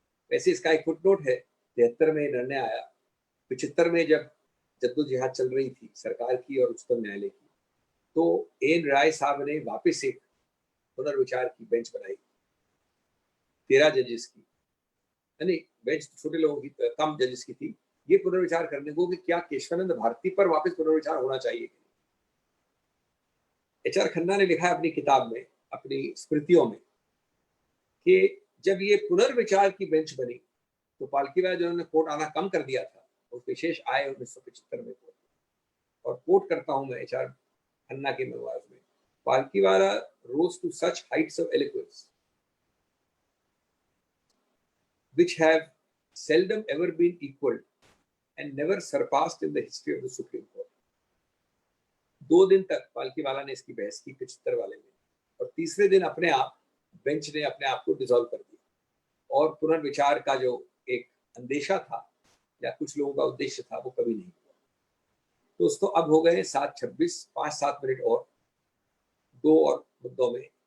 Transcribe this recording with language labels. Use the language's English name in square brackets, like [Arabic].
[Hindi] वैसे इसका एक फुटनोट है, 73 में निर्णय आया, 75 में जब जद्दोजहद चल रही थी सरकार की और उच्चतम न्यायालय की, तो एन राय साहब ने वापस एक पुनर्विचार की बेंच बनाई 13 जजेस की, यानी बेंच छोटे लोगों की, कम जजेस की थी, ये पुनर्विचार करने को कि क्या केशवानंद भारती पर वापस पुनर्विचार होना चाहिए। HR खन्ना ने लिखा है अपनी किताब में, अपनी स्मृतियों में, कि जब ये पुनर्विचार की बेंच बनी तो पालकीवाला जिन्होंने कोर्ट आना कम कर दिया था, उस विशेष आए 1975 में कोर्ट। और कोट करता हूं मैं HR खन्ना के मेमोइर्स में, [English] Palkhivala rose to such heights of eloquence which have seldom ever been equaled and never surpassed in the history of the Supreme Court. [Hindi] 2 दिन तक पालकीवाला ने इसकी बहस की 75 वाले में, और तीसरे दिन अपने आप बेंच ने अपने आप को डिसॉल्व कर दिया, और पुनर्विचार का जो एक अंदेशा था या कुछ लोगों का उद्देश्य था, वो कभी नहीं हुआ। दोस्तों, अब हो गए 7:26, 5-7 मिनट और 2 और मुद्दों में।